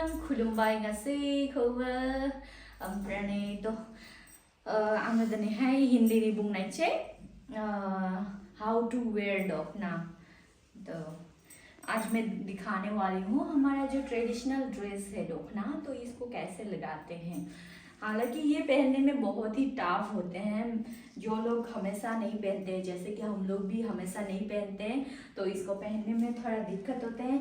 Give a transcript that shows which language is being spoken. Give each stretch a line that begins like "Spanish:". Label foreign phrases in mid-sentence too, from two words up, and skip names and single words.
Bodo: खुलुमबाय गासैखौबो ओमफ्राय तो आङो दिनैहाय हिंदीनि बुंनायसै
English: how to wear
Bodo: दखना।
Hindi: तो आज मैं दिखाने वाली हूँ हमारा जो
English: traditional dress
Hindi: है दखना, तो इसको कैसे लगाते हैं। हालांकि ये पहनने में बहुत ही टफ होते हैं, जो लोग हमेशा नहीं पहनते हैं, जैसे कि हम लोग भी हमेशा नहीं पहनते हैं, तो इसको पहनने में थोड़ा दिक्कत होते हैं।